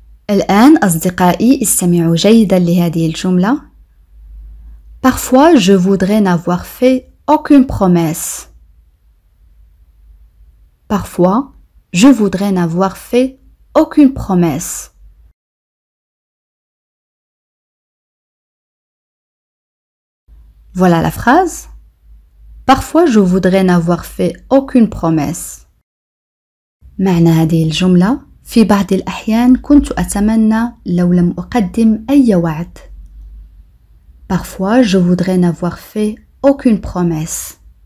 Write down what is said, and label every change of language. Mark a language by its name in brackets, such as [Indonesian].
[Arabic] الآن أصدقائي استمعوا جيدا لهذه الجملة. [French] Parfois, je voudrais n'avoir fait aucune promesse. Parfois, je voudrais n'avoir fait aucune promesse. Voilà la phrase. Parfois, je voudrais n'avoir fait aucune promesse. [Arabic] معنى هذه الجملة: في بعض الأحيان كنت أتمنى لو لم أقدم أي وعد. [French] Parfois, je voudrais n'avoir fait aucune promesse.